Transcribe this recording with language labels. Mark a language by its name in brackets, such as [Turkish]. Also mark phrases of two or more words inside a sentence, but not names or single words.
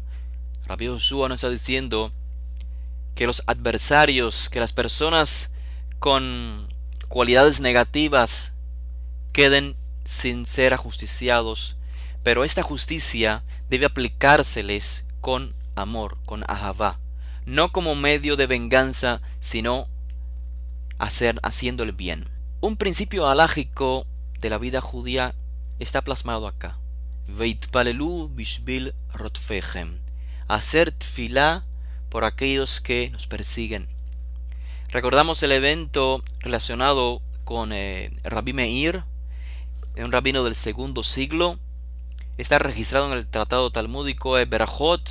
[Spanish] Rabbi Josué nos está diciendo que los adversarios, que las personas con cualidades negativas queden sin ser ajusticiados, pero esta justicia debe aplicárseles con amor, con ahavá, no como medio de venganza, sino haciendo el bien. Un principio halágico de la vida judía está plasmado acá: [Hebrew] והתפללו בשביל רודפיכם, [Spanish] hacer tfilá por aquellos que nos persiguen. Recordamos el evento relacionado con Rabbi Meir, un rabino del segundo siglo, está registrado en el tratado talmúdico de Berajot.